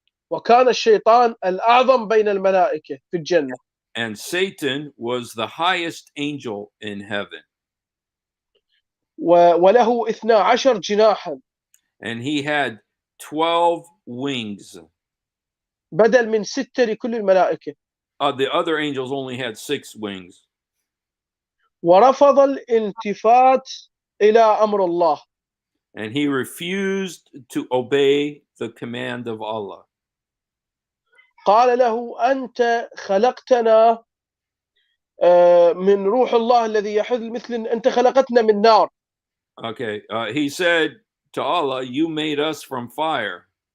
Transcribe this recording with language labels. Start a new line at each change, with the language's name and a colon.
Arabic: وكان الشيطان الأعظم بين الملائكة في الجنة.
English: And Satan was the highest angel in heaven.
Arabic: وله 12 جناحا.
English: And he had 12 wings.
Arabic: بدل من 6 لكل الملائكة.
English: The other angels only had 6 wings.
Arabic: ورفض الالتفات إلى أمر الله.
English: And he refused to obey the command of Allah.
Arabic: قال له أنت خلقتنا من روح الله الذي يحل مثل أنت خلقتنا من نار.
English: Okay, he said to Allah, you made us from fire.